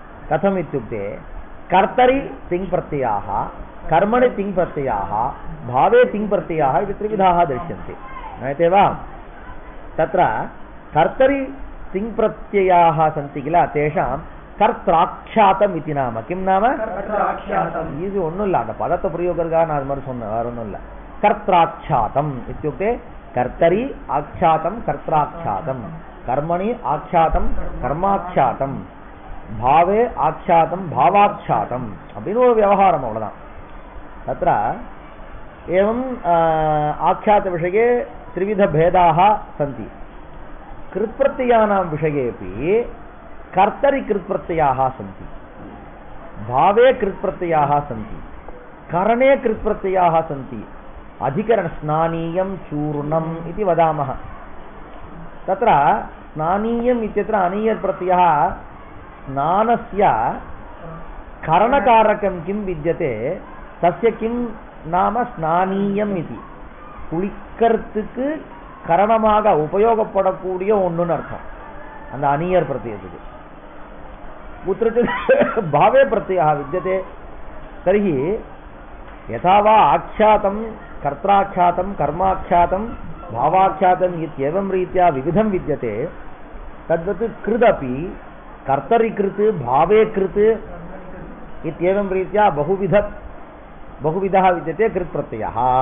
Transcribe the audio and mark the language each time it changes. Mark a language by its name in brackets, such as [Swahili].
[Sanskrit] कथम् इत्युक्ते कर्तरि तिङ् प्रत्ययाः, कर्मणि तिङ् प्रत्ययाः, भावे तिङ् प्रत्ययाः इति त्रिविधाः दृश्यन्ते. ज्ञायते वा? तत्र कर्तरि तिङ् प्रत्ययाः सन्ति किल, तेषां कर्त्राख्यातम् इति नाम. किं नाम? [Tamil] இது ஒன்றும் இல்லை, அந்த பதத்தை பிரயோகத்துக்காக நான் அது மாதிரி சொன்னேன், வேற ஒன்றும் இல்லை. [Sanskrit] கர்த்தாख्यातम् इत्युक्ते कर्तरि आख्यातं कर्त्राख्यातं, कर्मणि आख्यातं कर्माख्यातं, भावे आख्यातं भावाख्यातं [Tamil] அப்படின்னு ஒரு விவகாரம். அவ்வளவுதான். [Sanskrit] तत्र एवं आख्यातविषये त्रिविधभेदाः सन्ति. कृत्प्रत्ययानां विषयेपि कर्तरि कृत्प्रत्ययाः सन्ति, भावे कृत्प्रत्ययाः सन्ति, करणे कृत्प्रत्ययाः सन्ति. अधिकरण स्नानीयं चूर्णम् इति वदामः. तत्र स्नानीयम् इत्यत्र अनीयत् प्रत्ययः स्नानस्य करणकारकं किं विद्यते, तस्य किं नाम स्नानीयम् इति. [Tamil] குளிக்கிறதுக்கு கரணமாக உபயோகப்படக்கூடிய ஒன்றுன்னு அர்த்தம் அந்த அனியர் பிரत्ययத்துக்கு. [Sanskrit] कुत्रचित् भावे प्रत्ययः विद्यते तर्हि यथा वा आख्यातं कर्त्राख्यातं कर्माख्यातं भावाख्यातम् इत्येवं रीत्या विविधं विद्यते, तद्वत् कृदपि कर्तरिकृत् भावे कृत् इत्येवं रीत्या बहुविधः विद्यते कृत् प्रत्ययः.